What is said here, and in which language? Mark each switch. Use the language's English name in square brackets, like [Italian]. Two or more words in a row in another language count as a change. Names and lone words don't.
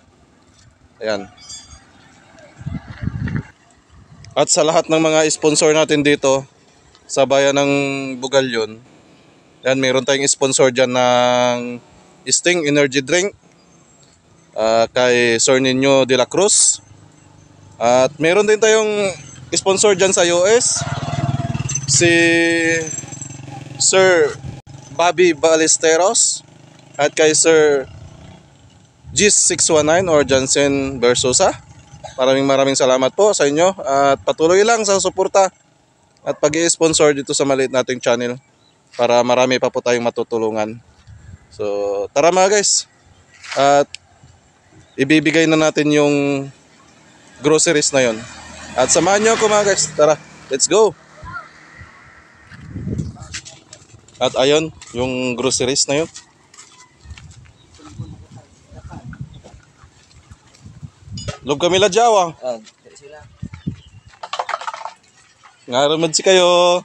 [Filipino] Ayan. At sa lahat ng mga sponsor natin dito sa bayan ng Bugalyon. Ayan, meron tayong sponsor dyan ng Sting Energy Drink. Kay Sir Nino de la Cruz. At meron din tayong sponsor dyan sa US. Si Sir Bobby Ballesteros at kay Sir Gis 619 or Jansen Versosa. Maraming salamat po sa inyo at patuloy lang sa suporta at pag-i-sponsor dito sa maliit nating channel para marami pa po tayong matutulungan. So tara mga guys, at ibibigay na natin yung groceries na yon. At samahan nyo ako mga guys, tara, [English] let's go! [Filipino] At ayun, yung groceries na yun. Log kami ladyaw. Ngaramad si kayo.